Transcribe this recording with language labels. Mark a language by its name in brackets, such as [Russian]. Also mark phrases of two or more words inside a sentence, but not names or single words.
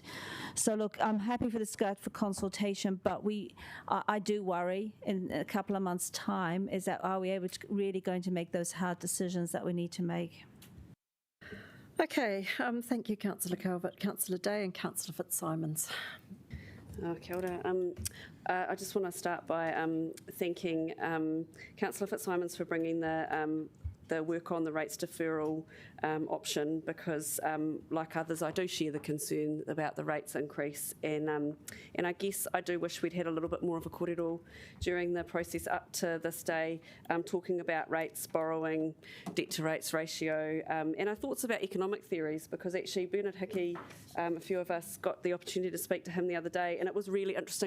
[English] So look, I'm happy for this go out for consultation, but I do worry in a couple of months' time, is that are we really going to make those hard decisions that we need to make? Okay, thank you, Councillor Calvert, Councillor Day and Councillor Fitzsimons. [Māori] Kia ora. [English] I just want to start by thanking Councillor Fitzsimons for bringing the work on the rates deferral option, because like others I do share the concern about the rates increase, and I guess I do wish we'd had a little bit more of a kōrero during the process up to this day, talking about rates, borrowing, debt to rates ratio, and our thoughts about economic theories, because actually Bernard Hickey, a few of us got the opportunity to speak to him the other day, and it was really interesting.